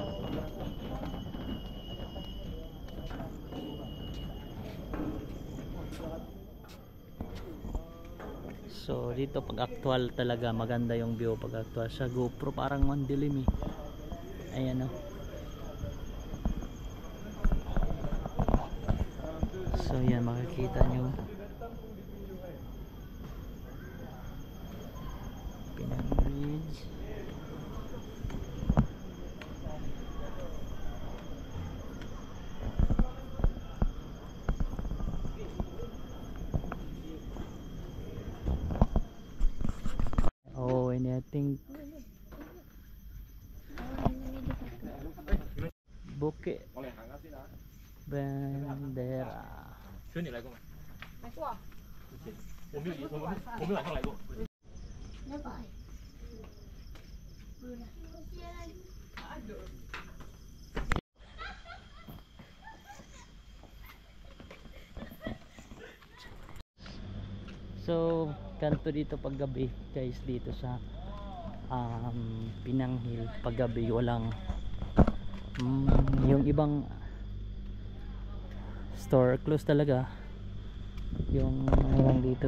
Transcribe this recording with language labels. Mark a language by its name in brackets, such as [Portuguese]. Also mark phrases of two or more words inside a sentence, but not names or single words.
[Filipino] So dito pag actual talaga maganda yung view pag actual. Sa GoPro parang mandilim eh. Ayan o. So yan makikita nyo Pinang Bridge. [English] Oh, and I think Bukit Bendera. [Chinese] 兄弟来过吗？来过。我没有晚上来过。 [Filipino] So, kanto dito paggabi guys dito sa Pinang Hill paggabi walang yung ibang store close talaga yung lang dito.